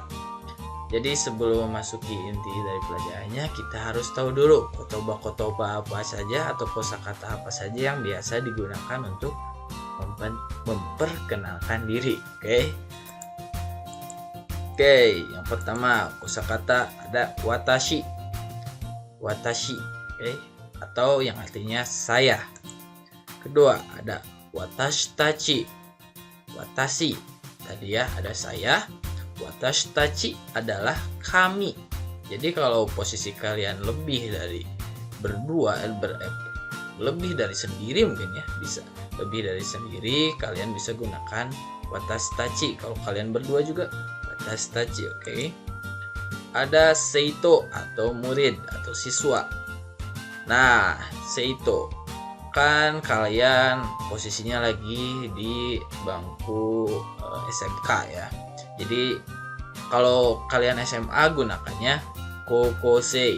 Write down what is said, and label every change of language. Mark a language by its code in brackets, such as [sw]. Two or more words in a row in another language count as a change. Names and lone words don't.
[id] Jadi sebelum memasuki inti dari pelajarannya, kita harus tahu dulu kotoba-kotoba apa saja atau kosakata apa saja yang biasa digunakan untuk memperkenalkan diri. Oke, yang pertama kosakata ada watashi. Watashi, atau yang artinya saya. Kedua ada [ja] 私たち. [id] Watashi tadi ya ada saya. [ja] 私たち [id] adalah kami. Jadi kalau posisi kalian lebih dari berdua, lebih dari sendiri mungkin ya, bisa lebih dari sendiri, kalian bisa gunakan [ja] 私たち. [id] Kalau kalian berdua juga [ja] 私たち. [id] Oke. Ada seito atau murid atau siswa. Nah, seito kan kalian posisinya lagi di bangku SMK ya. Jadi kalau kalian SMA gunakannya kokosei.